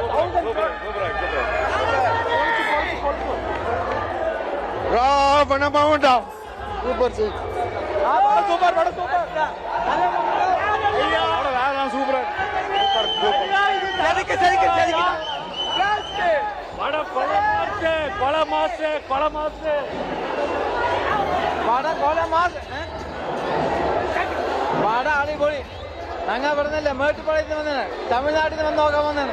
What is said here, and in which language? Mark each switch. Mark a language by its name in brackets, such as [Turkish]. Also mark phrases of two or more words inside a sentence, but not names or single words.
[Tamil] ராவண பவுண்டா சூப்பர் சூப்பர் படம் சூப்பர். சூப்பர் படம் கொலை மாசு [Malayalam] പടം അടിപൊളി. ഞങ്ങൾ പറഞ്ഞല്ലേ മേട്ടുപാളയത്തിന് വന്നാണ്, തമിഴ്നാട്ടിൽ നിന്ന് വന്ന് നോക്കാൻ വന്നാണ്.